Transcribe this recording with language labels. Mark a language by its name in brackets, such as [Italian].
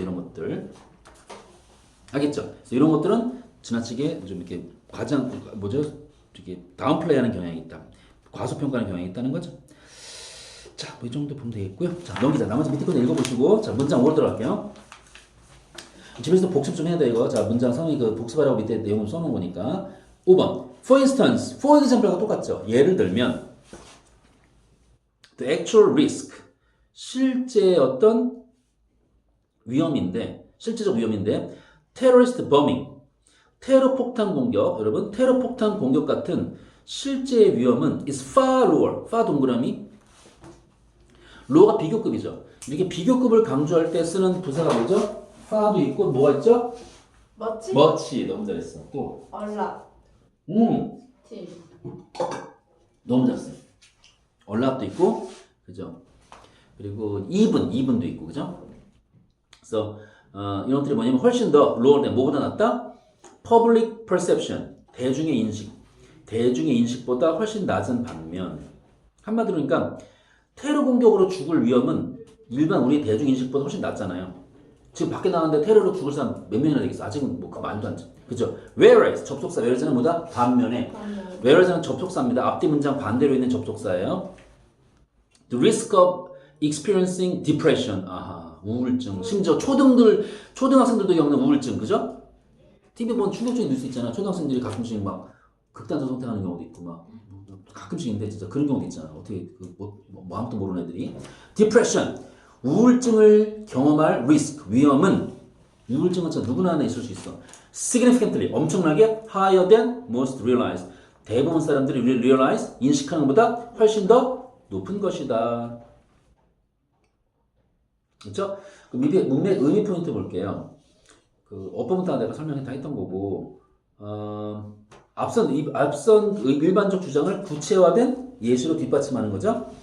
[Korean] 이런 것들 알겠죠? 그래서 이런 것들은 지나치게 좀 이렇게 과장 뭐죠? 되게 다운플레이하는 경향이 있다. 과소평가하는 경향이 있다는 거죠. 자, 뭐 이 정도 보면 되겠고요. 자, 넘기자. 나머지 밑에 거 읽어보시고, 자, 문장 5로 들어갈게요. 집에서도 복습 좀 해야 돼, 이거. 자, 문장 성의 그 복습하라고 밑에 내용을 써놓은 거니까. 5번. [English] For instance, for example과 [Korean] 똑같죠. 예를 들면, [English] the actual risk. [Korean] 실제 어떤 위험인데, 실제적 위험인데, [English] terrorist bombing. [Korean] 테러 폭탄 공격, 여러분, 테러 폭탄 공격 같은 실제 위험은 [English] is far lower. [Korean] far 동그라미. 로가 비교급이죠. 이렇게 비교급을 강조할 때 쓰는 부사가 뭐죠? far도 있고 뭐가 있죠? 멋지? much. 너무 잘했어. 또 얼라. 티. 너무 잘했어. 얼락도 있고, 그죠? 그리고 even도 있고, 그죠? 그래서 이런 것들이 뭐냐면 훨씬 더 [English] lower than [Korean] 뭐보다 낫다? [English] public perception. [Korean] 대중의 인식. 대중의 인식보다 훨씬 낮은 반면 한마디로 그러니까 테러 공격으로 죽을 위험은 일반 우리 대중 인식보다 훨씬 낮잖아요. 지금 밖에 나갔는데 테러로 죽을 사람 몇 명이나 되겠어? 아직은 뭐 말도 안 돼. 그죠? Whereas 접속사 whereas는 뭐다? 반면에 whereas는 접속사입니다. 앞뒤 문장 반대로 있는 접속사예요. [English] The risk of experiencing depression. [Korean] 아하, 우울증. 심지어 초등학생들도 겪는 우울증, 그죠? TV 보면 충격적인 뉴스 있잖아. 초등학생들이 가끔씩 막 극단적 선택하는 경우도 있고 막 가끔씩 있는데 진짜 그런 경우도 있잖아. 어떻게 뭐 아무것도 모르는 애들이. [English] Depression. [Korean] 우울증을 경험할 risk. 위험은 우울증은 진짜 누구나 하나 있을 수 있어. [English] Significantly. [Korean] 엄청나게 [English] higher than most realize. [Korean] 대부분 사람들이 realize. 인식하는 것보다 훨씬 더 높은 것이다. 그렇죠? 그 밑에 문맥 의미 포인트 볼게요. 그 어법부터 내가 설명해 다 했던 거고 앞선 일반적 주장을 구체화된 예시로 뒷받침하는 거죠.